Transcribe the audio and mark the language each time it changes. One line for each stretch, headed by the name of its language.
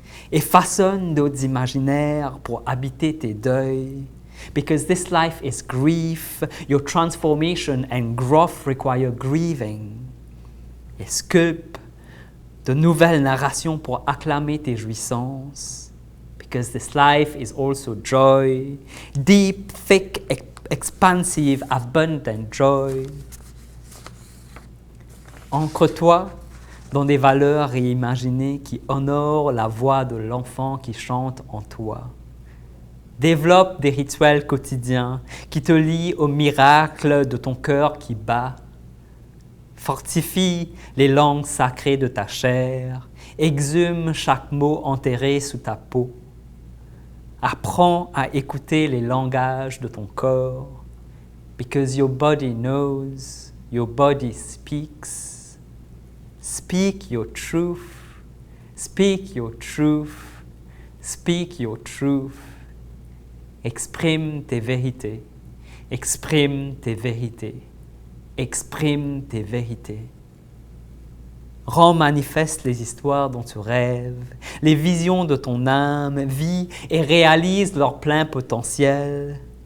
French: Et façonne d'autres imaginaires pour habiter tes deuils.
English: Because this life is grief, your transformation and growth require grieving.
French: Et sculpte de nouvelles narrations pour acclamer tes jouissances.
English: Because this life is also joy, deep, thick, expansive, abundant joy.
French: Ancre-toi dans des valeurs réimaginées qui honorent la voix de l'enfant qui chante en toi. Développe des rituels quotidiens qui te lient au miracle de ton cœur qui bat. Fortifie les langues sacrées de ta chair. Exhume chaque mot enterré sous ta peau. Apprends à écouter les langages de ton corps.
English: Because your body knows, your body speaks. Speak your truth, speak your truth, speak your truth.
French: Exprime tes vérités, exprime tes vérités, exprime tes vérités. Rends manifeste les histoires dont tu rêves, les visions de ton âme, vis et réalise leur plein potentiel.